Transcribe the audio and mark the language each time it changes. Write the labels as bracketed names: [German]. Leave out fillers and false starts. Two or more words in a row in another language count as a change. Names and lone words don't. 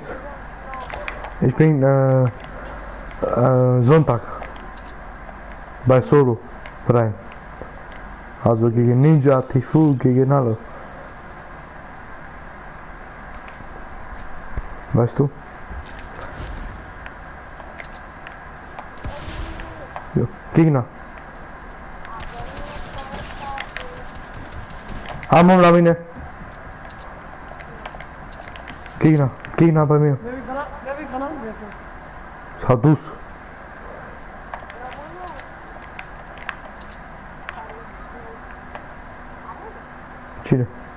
[German] Ich bin Sonntag bei Solo rein. Also gegen Ninja, Tifu, gegen alle. Weißt du? Ja, Gegner. [Romanian] Am la mine. [German] Gegner bei mir. Wer will Granaten werfen? [Romanian] S-a dus. Cine?